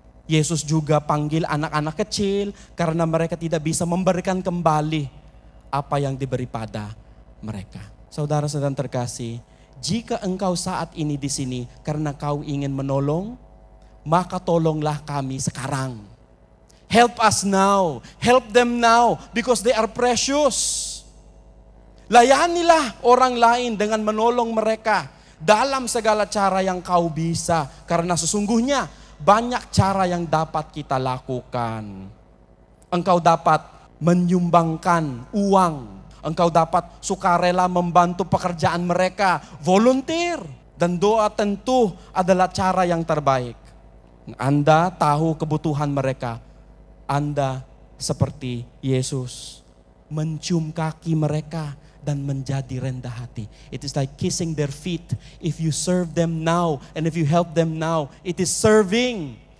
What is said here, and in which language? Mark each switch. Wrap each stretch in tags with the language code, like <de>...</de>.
<id>Yesus juga panggil anak-anak kecil karena mereka tidak bisa memberikan kembali apa yang diberi pada mereka. Saudara-saudara terkasih, jika engkau saat ini di sini karena kau ingin menolong, maka tolonglah kami sekarang.</id> <en>Help us now, help them now because they are precious.</en> <id>Layanilah orang lain dengan menolong mereka dalam segala cara yang kau bisa, karena sesungguhnya banyak cara yang dapat kita lakukan. Engkau dapat menyumbangkan uang, engkau dapat sukarela membantu pekerjaan mereka, volunteer, dan doa tentu adalah cara yang terbaik. Anda tahu kebutuhan mereka, Anda seperti Yesus mencium kaki mereka dan menjadi rendah hati.</id> <en>It is like kissing their feet. If you serve them now and if you help them now, it is serving.</en>